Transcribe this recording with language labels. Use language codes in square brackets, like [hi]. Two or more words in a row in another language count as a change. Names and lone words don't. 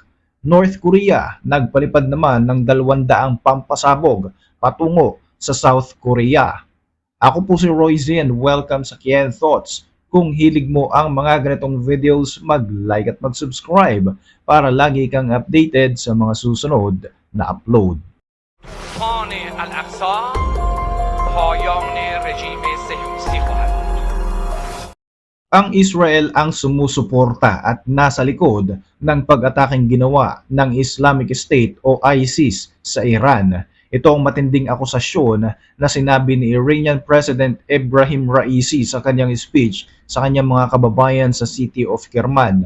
[tl] North Korea nagpalipad naman ng 200 pampasabog patungo sa South Korea. Ako po si Roy Z [en] and welcome [tl] sa Kian Thoughts. Kung hilig mo ang mga ganitong videos, mag-like at mag-subscribe para lagi kang updated sa mga susunod na upload. [fa] خان الاقصی پایان رژیم صهیونیستی خواهد بود. [tl] Ang Israel ang sumusuporta at nasa likod ng pag-ataking ginawa ng Islamic State o ISIS sa Iran. Ito ang matinding akusasyon na sinabi ni [en] Iranian President [tl] Ebrahim Raisi sa kanyang speech sa kanyang mga kababayan sa City of Kerman.